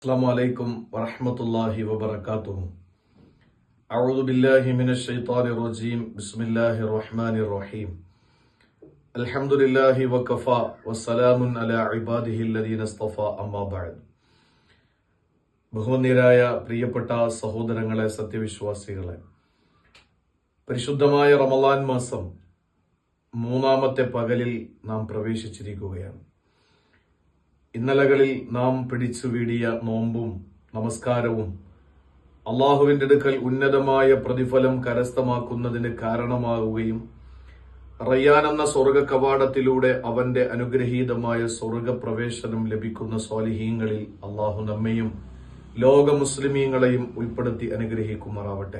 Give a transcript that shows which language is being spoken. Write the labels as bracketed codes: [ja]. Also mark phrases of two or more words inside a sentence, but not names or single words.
[ar] السلام عليكم ورحمة الله وبركاته. أعوذ بالله من الشيطان الرجيم. بسم الله الرحمن الرحيم. الحمد لله وكفى والسلام على عباده الذين اصطفى أما بعد. [ml] ബഹുമാന്യരായ പ്രിയപ്പെട്ട സഹോദരങ്ങളെ, സത്യവിശ്വാസികളെ, പരിശുദ്ധമായ റമളാൻ മാസം മൂന്നാമത്തെ പകലിൽ നാം പ്രവേശിച്ചിരിക്കുകയാണ്. ഇന്നലകളിൽ നാം പിടിച്ചു വീടിയ നോമ്പും നമസ്കാരവും അള്ളാഹുവിന്റെ അടുക്കൽ ഉന്നതമായ പ്രതിഫലം കരസ്ഥമാക്കുന്നതിന് കാരണമാവുകയും റയ്യാൻ എന്ന സ്വർഗ കവാടത്തിലൂടെ അവന്റെ അനുഗ്രഹീതമായ സ്വർഗപ്രവേശനം ലഭിക്കുന്ന സ്വാലിഹീങ്ങളിൽ അള്ളാഹു നമ്മെയും ലോക മുസ്ലിമീങ്ങളെയും ഉൾപ്പെടുത്തി അനുഗ്രഹിക്കുമാറാവട്ടെ.